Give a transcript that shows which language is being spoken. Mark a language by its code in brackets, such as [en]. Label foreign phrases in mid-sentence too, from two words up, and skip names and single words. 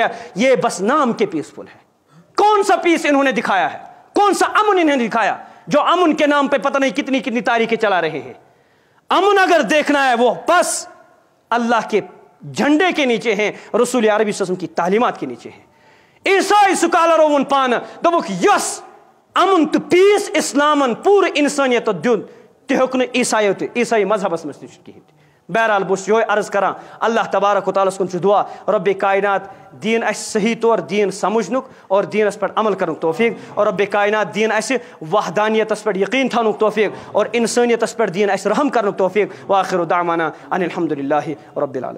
[ur] یہ بس نام کے پیسفل ہے. کون سا پیس انہوں نے دکھایا ہے؟ کون سا امن انہوں نے دکھایا جو امن کے نام پہ پتہ نہیں کتنی تاریخیں چلا رہے ہیں؟ امن اگر دیکھنا ہے وہ بس اللہ کے جھنڈے کے نیچے ہیں, رسول عربی [ar] صلی اللہ علیہ وسلم [ur] کی تعلیمات کے نیچے ہیں. [ks] عیسائی سکالرو ون پان دوک یس امن تو پیس اسلامن پور انسانیت دیون تہ ہیوک نہ عیسائی مذہبس مز کہین. بہرحال [ur] بس یہ عرض [ks] کران [ar] اللہ تبارک و تعالیٰ [ks] کن دعا رب کائنات دین اس صحیح طور دین سمجھنک اور دینس پر عمل کرنک توفیق، اور رب کائنات دین اس وحدانیتس پر یقین تھانک توفیق، اور انسانیتس پر دین اس رحم کرنک توفیق۔ [ar] وآخر دعوانا ان الحمد للہ رب العالمین۔